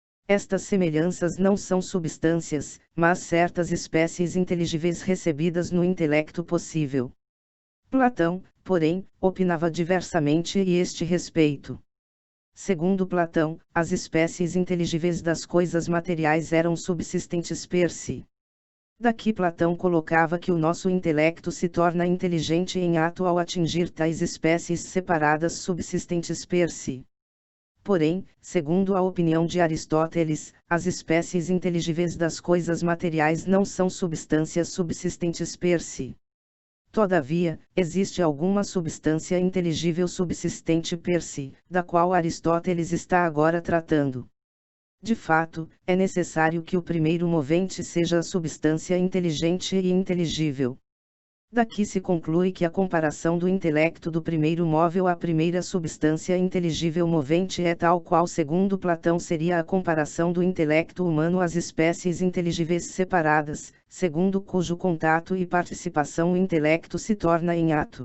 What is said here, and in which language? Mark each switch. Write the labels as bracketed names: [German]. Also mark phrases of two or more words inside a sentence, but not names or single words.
[Portuguese] Estas semelhanças não são substâncias, mas certas espécies inteligíveis recebidas no intelecto possível. Platão, porém, opinava diversamente a este respeito. Segundo Platão, as espécies inteligíveis das coisas materiais eram subsistentes [Latin] per si. [Portuguese] Daqui Platão colocava que o nosso intelecto se torna inteligente em ato ao atingir tais espécies separadas subsistentes [Latin] per si. [Portuguese] Porém, segundo a opinião de Aristóteles, as espécies inteligíveis das coisas materiais não são substâncias subsistentes [Latin] per si. [Portuguese] Todavia, existe alguma substância inteligível subsistente [Latin] per si, [Portuguese] da qual Aristóteles está agora tratando. De fato, é necessário que o primeiro movente seja a substância inteligente e inteligível. Daqui se conclui que a comparação do intelecto do primeiro móvel à primeira substância inteligível movente é tal qual segundo Platão seria a comparação do intelecto humano às espécies inteligíveis separadas, segundo cujo contato e participação o intelecto se torna em ato.